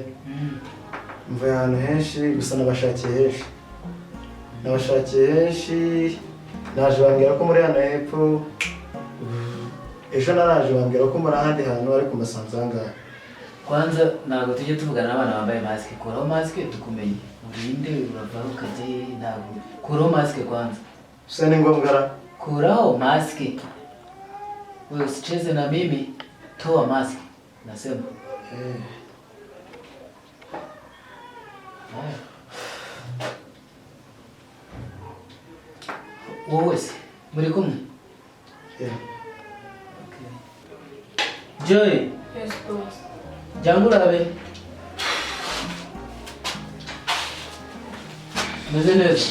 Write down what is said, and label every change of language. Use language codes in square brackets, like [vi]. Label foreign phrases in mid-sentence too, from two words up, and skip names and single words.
[rw] Mvuye ahantu henshi gusa nabashakiye henshi naje bambwira ko muri hano hepfo ejo naraje bambwira ko muri ahandi hantu ariko masanze angahe. Kwanza ntabwo tujye tuvugana n'abana bambaye mask. Kuraho mask tukumenye. Urinde uravaho ukajyayo ntabwo. Kuraho mask kwanza. Sasa ni ngombwa ra. Kuraho mask. [sw] Wewe usicheze na mimi. Toa mask. Nasema. [rw] wowe se muri kumwe? Joy, [en] Yes, boss. [rw] jyangu urabe. Meze neza?